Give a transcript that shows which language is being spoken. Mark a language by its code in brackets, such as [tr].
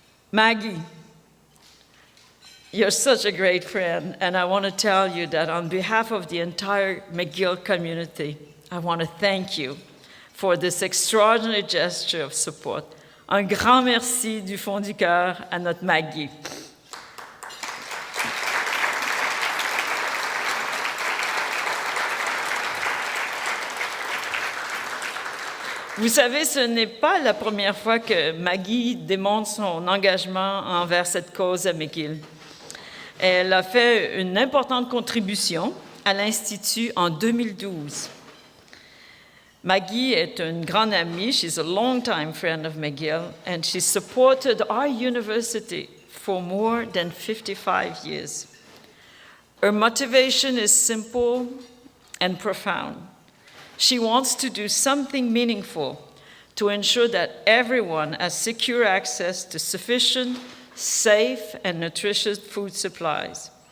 [en] Maggie, you're such a great friend, and I want to tell you that on behalf of the entire McGill community, I want to thank you for this extraordinary gesture of support. [fr] Un grand merci du fond du cœur à notre Maggie. Vous savez, ce n'est pas la première fois que Maggie démontre son engagement envers cette cause à McGill. Elle a fait une importante contribution à l'Institut en 2012. Maggie est une grande amie. [en] She's a longtime friend of McGill, and she supported our university for more than 55 years. Her motivation is simple and profound. She wants to do something meaningful to ensure that everyone has secure access to sufficient, safe, and nutritious food supplies.